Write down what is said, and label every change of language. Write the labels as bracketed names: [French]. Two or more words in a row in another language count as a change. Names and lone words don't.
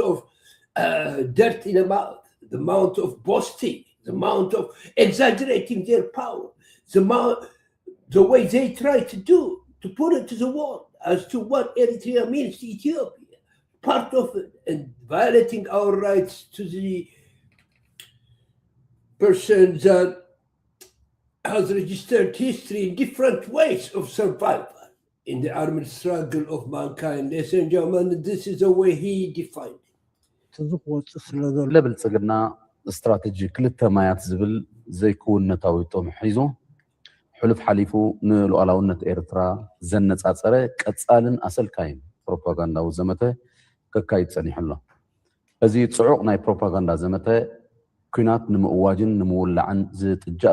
[English] of dirt in the mouth, the amount of boasting, the amount of exaggerating their power, the way they try to put it to the wall as to what Eritrea means to Ethiopia, part of it, and violating our rights to the person that has registered history in different ways of survival in the armed struggle of mankind. Ladies and gentlemen, this is the way he defined it. [Tigrinya] ለብልጽግና ስትራቴጂ ክልተ ማያት ዝብል ዘይክውነታዊ ጦም ሒዙ ሕሉፍ ሓሊፉ ንሉዓላውነት ኤርትራ ዘነጻጸረ ቀጻልን ኣሰልካይን ፕሮፓጋንዳዊ ዘመተ ከካይድ ጸኒሕሎ እዚ ጽዑቕ ናይ ፕሮፓጋንዳ ዘመተ ኩናት ንምእዋጅን ንምውላዕን ዝጥጃእ